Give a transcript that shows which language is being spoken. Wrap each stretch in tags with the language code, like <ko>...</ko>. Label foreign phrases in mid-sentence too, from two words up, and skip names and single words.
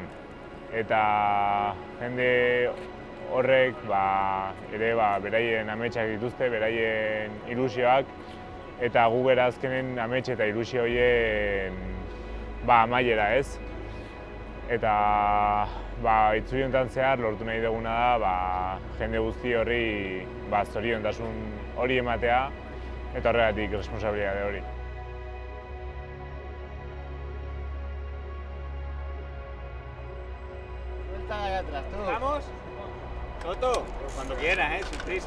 <eu>Eta jende horrek ere beraien ametsak dituzte, beraien ilusioak, eta gu bera azkenen amets eta ilusio horien amaiera, ez? Eta itzuli honetan zehar lortu nahi duguna da jende guzti horri zoriontasun hori ematea, eta horregatik responsabilitate hori.</eu> <es>Suelta de atrás, tú. ¿Vamos? Toto, pues cuando quieras, sin prisa.</es>